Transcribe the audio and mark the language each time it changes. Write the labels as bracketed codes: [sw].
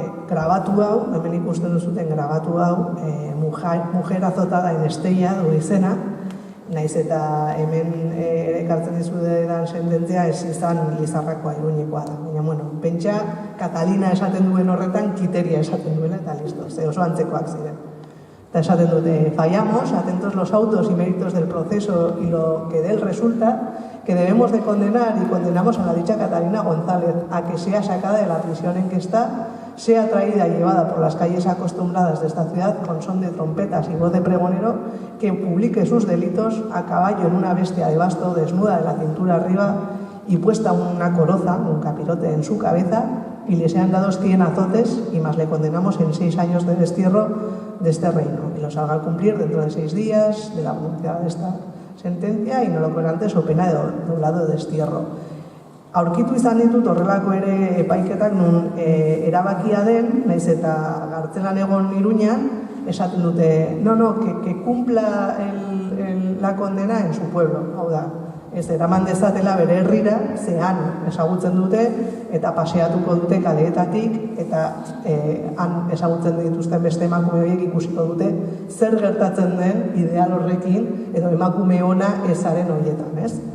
[eu] Grabatu hau, hemen ikusten duzuten grabatu hau, [es] mujer azotada en Estella [eu] du izena, naiz eta hemen ekartzen dizuetan sententzia ez izan Lizarrakoa, Iruñekoa da. Baina, pentsa Catalina esaten duen horretan, Kiteria esaten duela, eta listo, ze oso antzekoak ziren. Eta esaten dute, [es] fallamos, atentos los autos y méritos del proceso y lo que de él resulta, que debemos de condenar y condenamos a la dicha Catalina González a que sea sacada de la prisión en que está, sea traída y llevada por las calles acostumbradas de esta ciudad con son de trompetas y voz de pregonero, que publique sus delitos a caballo en una bestia de basto, desnuda de la cintura arriba y puesta una coroza, un capirote en su cabeza, y le sean dados 100 azotes y más le condenamos en 6 años de destierro de este reino, y lo salga a cumplir dentro de 6 días de la pronunciada de esta sentencia y no lo antes o pena de doblado de destierro. [eu] Aurkitu izan ditut horrelako ere epaiketak nun erabakia den, naiz eta gartzelan egon Iruñan, esaten dute, [es] que cumpla la condena en su pueblo, [eu] hau da. Ez eraman dezatela bere herrira, zehan ezagutzen dute, eta paseatuko dute kaleetatik, eta han ezagutzen dituzten beste emakume horiek ikusiko dute, zer gertatzen den ideal horrekin, edo emakume ona ezaren horietan, ez?